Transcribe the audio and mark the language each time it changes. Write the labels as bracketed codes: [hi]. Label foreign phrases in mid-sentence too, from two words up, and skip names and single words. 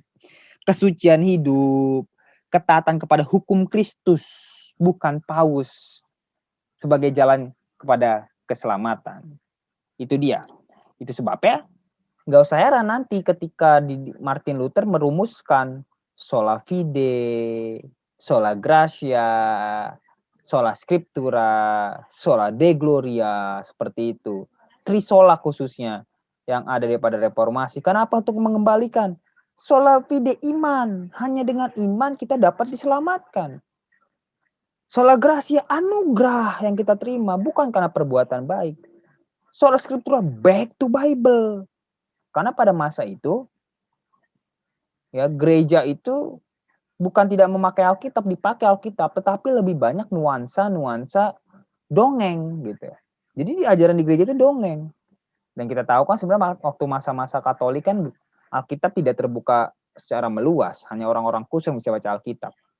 [id] Kesucian hidup, ketaatan kepada hukum Kristus, bukan paus sebagai jalan kepada keselamatan. Itu dia. Itu sebabnya nggak usah heran nanti ketika Martin Luther merumuskan [la] sola fide, sola gratia, sola scriptura, sola de gloria, [id] seperti itu. Trisola khususnya yang ada daripada reformasi. Kenapa? Untuk mengembalikan [la] sola fide [id] iman. Hanya dengan iman kita dapat diselamatkan. [la] Sola gratia [id] anugerah yang kita terima bukan karena perbuatan baik. [la] Sola scriptura [en] back to Bible. [id] Karena pada masa itu ya gereja itu bukan tidak memakai Alkitab, dipakai Alkitab, tetapi lebih banyak nuansa-nuansa dongeng gitu. Jadi di ajaran di gereja itu dongeng. Dan kita tahu kan sebenarnya waktu masa-masa Katolik kan Alkitab tidak terbuka secara meluas, hanya orang-orang khusus yang bisa baca Alkitab.